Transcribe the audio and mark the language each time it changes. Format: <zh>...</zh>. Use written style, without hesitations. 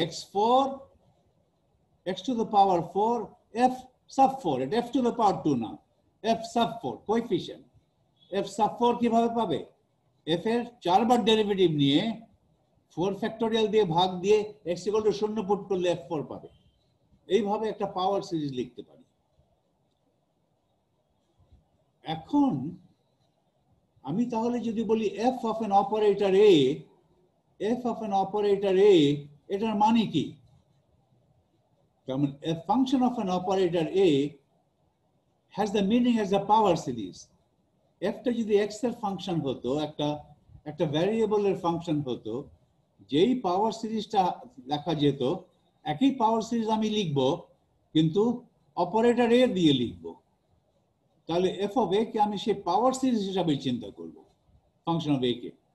<bn>x4 x to the power 4 f sub 4, এটা f to the power 2 না, f sub 4 coefficient. f sub 4 কিভাবে পাবে? f এর 4 বার derivative নিয়ে 4 ফ্যাক্টোরিয়াল দিয়ে ভাগ দিয়ে x = 0 পুট করলে f4 পাবে। এইভাবে একটা পাওয়ার সিরিজ লিখতে পারি। এখন আমি তাহলে যদি বলি</bn> <en>f of an operator a,</en> <bn>f of an operator a, এটার মানে কি?</bn> <en>A function of an operator a has the meaning as a power series.</en> <bn>f টা যদি x এর ফাংশন হতো, একটা ভ্যারিয়েবলের ফাংশন হতো, যেই পাওয়ার সিরিজটা লেখা যেত, একই পাওয়ার সিরিজ আমি লিখব কিন্তু অপারেটর a দিয়ে লিখব। তাহলে f of a কে আমি সেই পাওয়ার সিরিজ হিসাবে চিন্তা করব, ফাংশন অফ a কে।</bn>